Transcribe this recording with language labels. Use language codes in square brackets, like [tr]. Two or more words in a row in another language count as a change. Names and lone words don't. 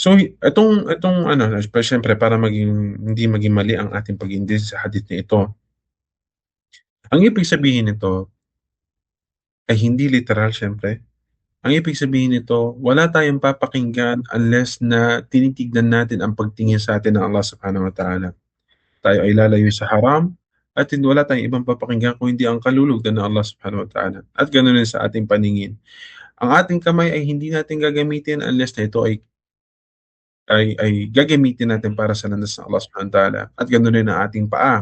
[tl] So itong ano, siyempre para hindi maging mali ang ating pag-iintindi sa hadith na ito. Ang ibig sabihin nito ay hindi literal, siyempre. Ang ibig sabihin nito, wala tayong papakinggan unless na tinitignan natin ang pagtingin sa atin ng Allah [ar] سبحانه وتعالى. [tl] Tayo ay lalayo sa haram at hindi wala tayong ibang papakinggan kung hindi ang kalulugdan ng Allah [ar] سبحانه وتعالى. [tl] At gano'n rin sa ating paningin. Ang ating kamay ay hindi natin gagamitin unless na ito ay gagamitin natin para sa landas ng Allah [ar] سبحانه وتعالى. [tl] At gano'n rin ang ating paa.